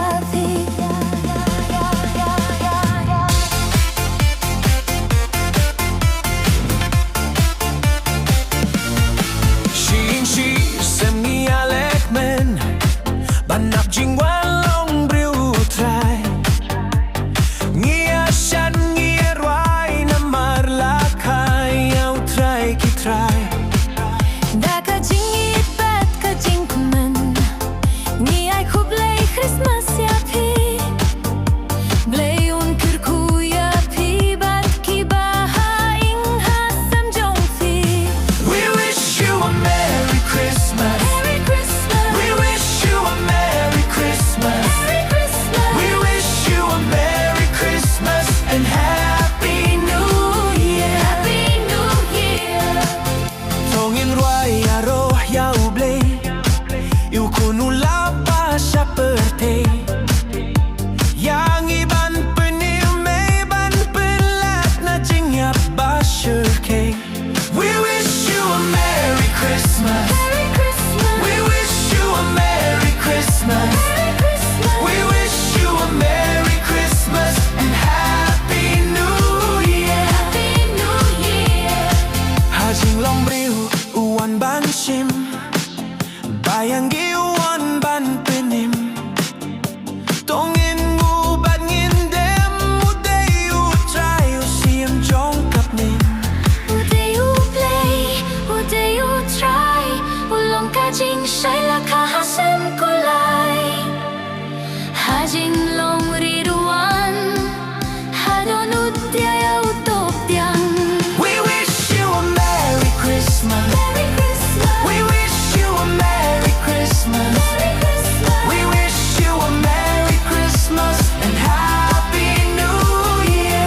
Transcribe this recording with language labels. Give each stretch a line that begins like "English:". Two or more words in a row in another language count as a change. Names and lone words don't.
Khasi: kmen banap jingwan long briew Trai shad rwai Namar iaroh Trai Trai Da ka jingieid ka jingkmen Khublei Khristmas Blei kyrkhu kiba iing jong.
English: We wish you a Merry Christmas. Merry Christmas. We wish you a Merry Christmas. Merry Christmas. We wish you a Merry Christmas and Happy New Year. Happy New Year.
Khasi: Ngin iaroh Blei khun pyrthei yang iban pynim ban pynlait na jingiap shyrkhei.
English: We wish you a Merry Christmas. Merry Christmas. We wish you a Merry Christmas. Merry Christmas. We wish you a Merry Christmas and Happy New Year. Happy New Year.
Khasi: Jinglong briew ban shim bayang ban pynim ngin ngin dem Trai jong kmen. Blei Trai long ka shyrkhei la ka kulai jinglong ridwan
English: We wish you a Merry Christmas. Merry Christmas. We wish you a Merry Christmas. Merry Christmas. We wish you a Merry Christmas and Happy New Year.